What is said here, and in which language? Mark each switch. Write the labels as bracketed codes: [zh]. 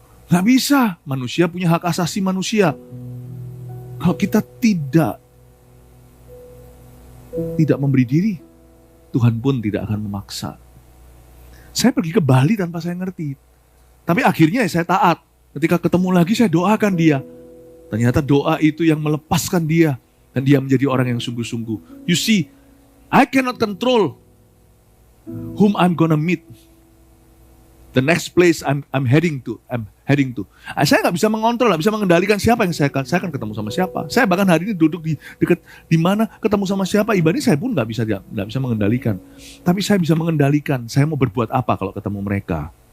[id] Nggak bisa, manusia punya hak asasi manusia. Kalau kita tidak memberi diri, Tuhan pun tidak akan memaksa. Saya pergi ke Bali tanpa saya ngerti. Tapi akhirnya saya taat. Ketika ketemu lagi saya doakan dia. Ternyata doa itu yang melepaskan dia. Dan dia menjadi orang yang sungguh-sungguh. [en] You see, I cannot control whom I'm gonna meet. The next place I'm heading to. [id] Saya nggak bisa mengontrol, nggak bisa mengendalikan siapa yang saya akan ketemu sama siapa. Saya bahkan hari ini duduk di mana ketemu sama siapa ibadah saya pun nggak bisa mengendalikan. Tapi saya bisa mengendalikan. Saya mau berbuat apa kalau ketemu mereka.